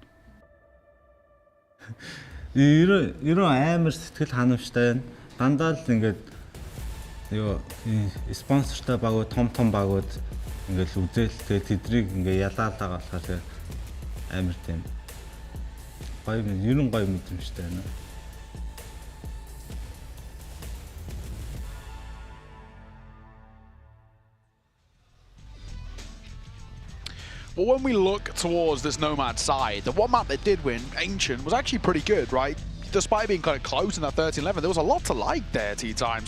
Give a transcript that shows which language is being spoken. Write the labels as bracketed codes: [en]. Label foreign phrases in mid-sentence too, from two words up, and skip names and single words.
[mn] Ер нь амар сэтгэл ханамжтай байна. Дандаа л ингээд спонсортой багууд том багууд ингээл үзэл тэгээд тэдрийг ингээ ялаад байгаа болохоор тэгээд амар тийм гоё ер нь гоё мэдрэмжтэй байна. [en] Well, when we look towards this Nomad side, the one map that did win, Ancient, was actually pretty good, right? Despite being kind of close in that 13-11, there was a lot to like there, T-Time.